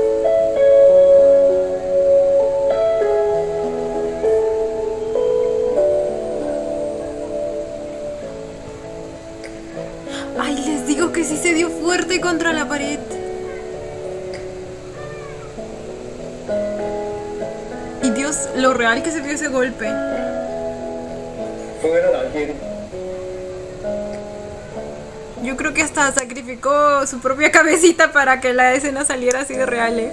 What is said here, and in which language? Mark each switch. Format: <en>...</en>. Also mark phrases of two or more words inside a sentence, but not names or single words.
<es>Ay, les digo que sí se dio fuerte contra la pared. Y Dios, lo real que se vio ese golpe.</es> <th>ฟื้นแล้วเหรอจิน</th> <es>Yo creo que hasta sacrificó su propia cabecita para que la escena saliera así de real, ¿eh?</es>